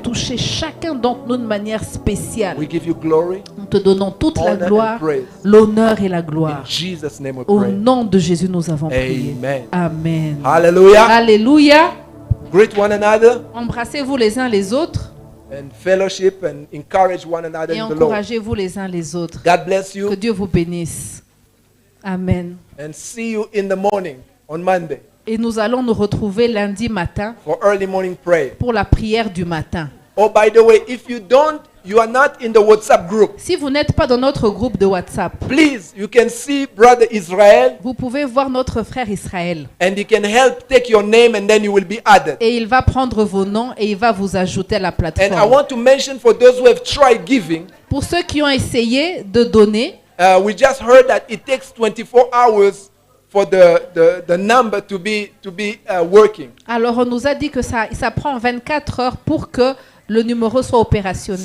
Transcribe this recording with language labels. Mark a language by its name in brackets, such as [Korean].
[French] toucher chacun d'entre nous de manière spéciale. [English] We give you glory. [French] Nous te donnons toute la [English] Honor and [French] gloire, [English] praise. [French] l'honneur et la [English] In [French] gloire. [English] Jesus' name we [French] Au [English] pray. [French] nom de Jésus, nous avons prié. [English] Amen. [French] Amen. [English] Hallelujah. [French] Alléluia. [English] Greet one another [French] Embrassez-vous les uns les autres [English] and fellowship and encourage one another [French] et [English] in the Lord. [French] encouragez-vous les uns les autres. [English] God bless [French] Que [English] you [French] Dieu vous bénisse. Amen. [English] and see you in the morning on Monday [French] Et nous allons nous retrouver lundi matin [English] for early morning prayer. [French] pour la prière du matin. [English] Oh, by the way, if you are not in the WhatsApp group, [French] Si vous n'êtes pas dans notre groupe de WhatsApp, [English] please, you can see Brother Israel [French] vous pouvez voir notre frère Israël. [English] and he can help take your name and then you will be added. [French] Et il va prendre vos noms et il va vous ajouter à la [English] And I [French] plateforme. [English] want to mention for those who have tried giving, [French] Pour ceux qui ont essayé de donner, [English] we just heard that it takes 24 hours for the number to be working. [French] alors on nous a dit que ça prend 24 heures pour que le numéro soit opérationnel.